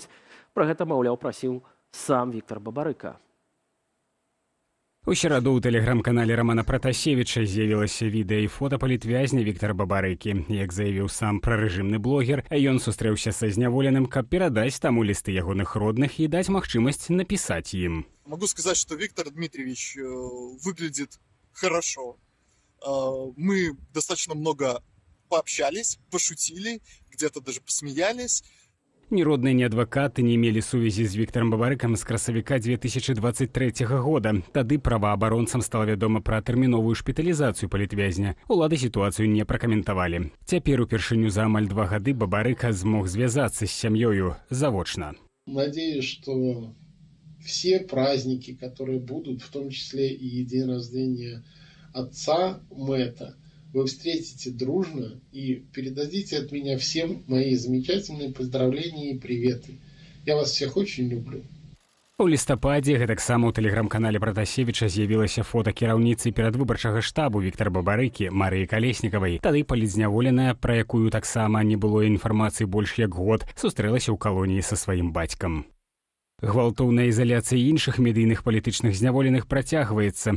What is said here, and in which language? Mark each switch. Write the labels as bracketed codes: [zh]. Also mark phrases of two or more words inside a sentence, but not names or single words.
[be] Пра гэта, маўляў, прасіў сам Віктар Бабарыка. У сераду ў тэлеграм-канале Романа Пратасевіча з'явілася відэа і фота палітвязня Віктара Бабарыкі. Як заявіў сам прарэжымны блогер, ён сустрэўся са зняволеным, каб перадаць таму лісты ягоных родных і даць магчымасць напісаць ім. [ru] Могу сказать, что Виктор Дмитриевич выглядит хорошо. Мы достаточно много пообщались, пошутили, где-то даже посмеялись. [be] Ні родныя, ні адвакаты не мелі сувязі з Віктарам Бабарыкам з красавіка 2023 года. Тады праваабаронцам стала вядома пра тэрміновую шпіталізацыю палітвязня. Улады сітуацыю не пракаментавалі. Цяпер упершыню за амаль 2 гады Бабарыка змог звязацца з сям'ёю завочна. [ru] Надеюсь, что все праздники, которые будут, в том числе и день рождения отца Мэтта, вы встретите дружно и передадите от меня всем мои замечательные поздравления и приветы. Я вас всех очень люблю. [be] У лістападзе гэтаксама ў тэлеграм-канале Пратасевіча з'явілася фота кіраўніцы перадвыбарчага штабу Віктара Бабарыкі Марыі Калеснікавай. Тады палітзняволеная, пра якую таксама не было інфармацыі больш як год, сустрэлася ў калоніі са сваім бацькам. Гвалтоўная ізаляцыя іншых медыйных палітычных зняволеных працягваецца.